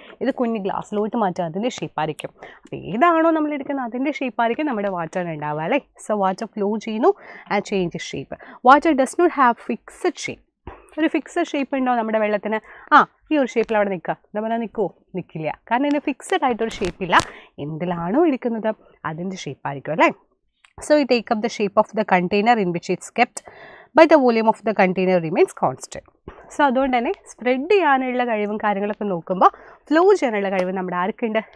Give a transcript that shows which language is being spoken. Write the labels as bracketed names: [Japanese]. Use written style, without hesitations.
[Malayalam] ഇത് കുഞ്ഞ് ഗ്ലാസ്സിലോട്ട് മാറ്റിയാൽ അതിൻ്റെ ഷേപ്പായിരിക്കും. അപ്പോൾ ഏതാണോ നമ്മൾ എടുക്കുന്നത് അതിൻ്റെ ഷേപ്പായിരിക്കും നമ്മുടെ വാട്ടറിന് ഉണ്ടാവുക അല്ലേ. [English] So water flow ചെയ്യുന്നു and change shape. Water does not have fixed shape. [Malayalam] ഒരു ഫിക്സഡ് ഷേപ്പ് ഉണ്ടോ നമ്മുടെ വെള്ളത്തിന്? ഈ ഒരു ഷേപ്പിൽ അവിടെ നിൽക്കുക. എന്താ പറഞ്ഞാൽ നിൽക്കുമോ? നിൽക്കില്ല. കാരണം ഇതിന് ഫിക്സഡ് ആയിട്ടൊരു ഷേപ്പില്ല. എന്തിലാണോ ഇരിക്കുന്നത് അതിൻ്റെ ഷേപ്പായിരിക്കും അല്ലേ. [English] So we take up the shape of the container in which it's kept, but the volume of the container remains constant. [Malayalam] So അതുകൊണ്ട് തന്നെ സ്പ്രെഡ് ചെയ്യാനുള്ള കഴിവും കാര്യങ്ങളൊക്കെ നോക്കുമ്പോൾ ഫ്ലോ ചെയ്യാനുള്ള കഴിവ് നമ്മുടെ ആർക്കുണ്ട്?